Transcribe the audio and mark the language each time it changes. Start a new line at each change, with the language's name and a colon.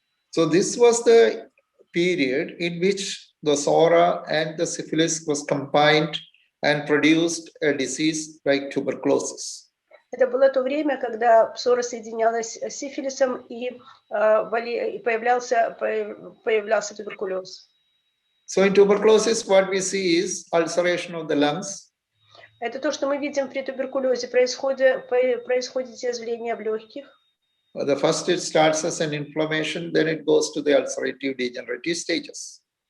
English: So this was the period in which the psora and the syphilis was combined and produced a disease like tuberculosis.
Russian: Это было то время, когда псора соединялась с сифилисом и появлялся туберкулез.
English: So in tuberculosis, what we see is ulceration of the lungs.
Russian: Это то, что мы видим при туберкулезе. Происходит изъязвление в легких.
English: The first it starts as an inflammation, then it goes to the ulcerative degenerative stages.